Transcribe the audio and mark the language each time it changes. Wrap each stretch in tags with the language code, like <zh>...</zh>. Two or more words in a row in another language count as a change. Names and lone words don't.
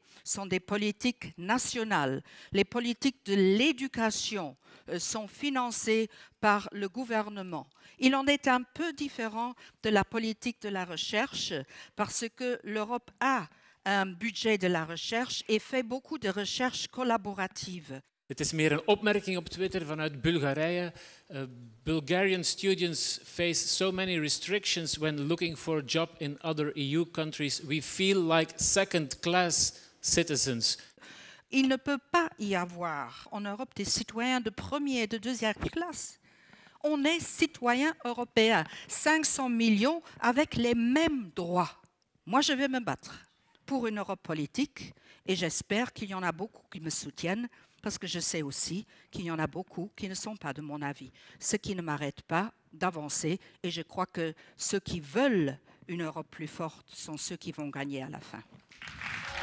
<fr>Ce sont des politiques nationales. Les politiques de l'éducation sont financées par le gouvernement. Il en est un peu différent de la politique de la recherche parce que l'Europe a un budget de la recherche et fait beaucoup de recherche collaborative.</fr> <nl>Het is meer een opmerking op Twitter vanuit Bulgarije.</nl> <en>Bulgarian students face so many restrictions when looking for a job in other EU countries. We feel like second-class citizens.</en> <fr>Il ne peut pas y avoir en Europe des citoyens de première et de deuxième classe. On est citoyens européens, 500 millions avec les mêmes droits. Moi, je vais me battre pour une Europe politique et j'espère qu'il y en a beaucoup qui me soutiennent parce que je sais aussi qu'il y en a beaucoup qui ne sont pas de mon avis, ce qui ne m'arrête pas d'avancer et je crois que ceux qui veulent une Europe plus forte sont ceux qui vont gagner à la fin.</fr>